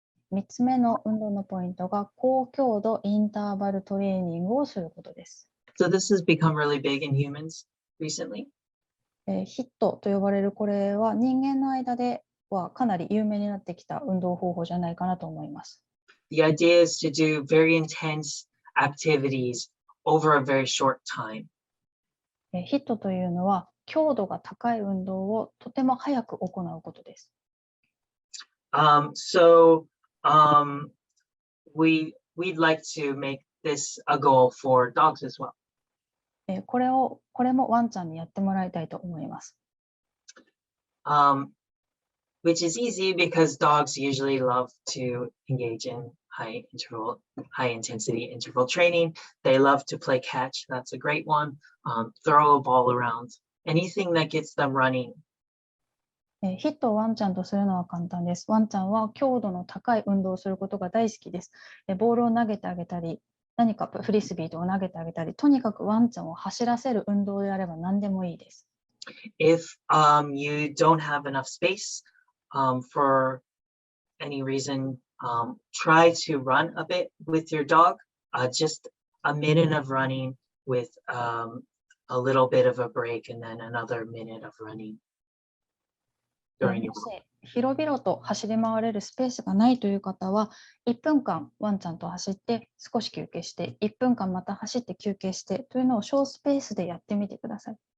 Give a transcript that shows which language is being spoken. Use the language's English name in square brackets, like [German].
[Japanese] 3つ目の運動のポイントが高強度インターバルトレーニングをすることです。 [English] So this has become really big in humans recently. [Japanese] ヒットと呼ばれるこれは人間の間ではかなり有名になってきた運動方法じゃないかなと思います。 [English] The idea is to do very intense activities over a very short time. [Japanese] ヒットというのは強度が高い運動をとても早く行うことです。 [English] So we'd like to make this a goal for dogs as well. [Japanese] これもワンちゃんにやってもらいたいと思います。 [English] Which is easy because dogs usually love to engage in high intensity interval training. They love to play catch. That's a great one. Throw a ball around. Anything that gets them running. [Japanese] ヒットをワンちゃんとするのは簡単です。ワンちゃんは強度の高い運動をすることが大好きです。ボールを投げてあげたり、何かフリスビーと投げてあげたり、とにかくワンちゃんを走らせる運動であれば何でもいいです。 [English] If you don't have enough space for any reason, try to run a bit with your dog. Just a minute of running with a little bit of a break and then another minute of running. [Japanese] もし広々と走り回れるスペースがないという方は、1分間ワンちゃんと走って少し休憩して、1分間また走って休憩してというのを小スペースでやってみてください。